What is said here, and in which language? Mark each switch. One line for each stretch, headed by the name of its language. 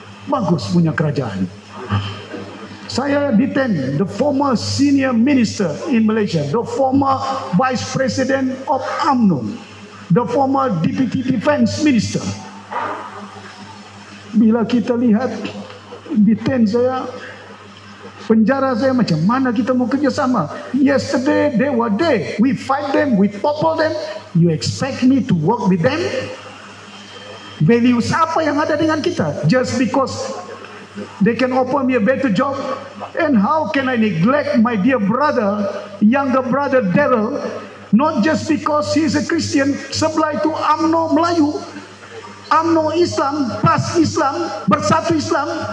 Malay: Bagus punya kerajaan. Saya
English: detain the former senior minister in Malaysia, the former vice president of UMNO, the former deputy defense minister.
Malay: Bila kita lihat detain saya, penjara saya, macam mana kita mau kerjasama?
English: Yesterday they were there, we fight them, we topple them. You expect me to work with them?
Malay: Values apa yang ada dengan kita?
English: Just because they can offer me a better job? And how can I neglect my dear brother, younger brother Daryl, not just because he is a Christian,
Malay: sebelah itu UMNO Melayu, UMNO Islam, PAS Islam, Bersatu Islam.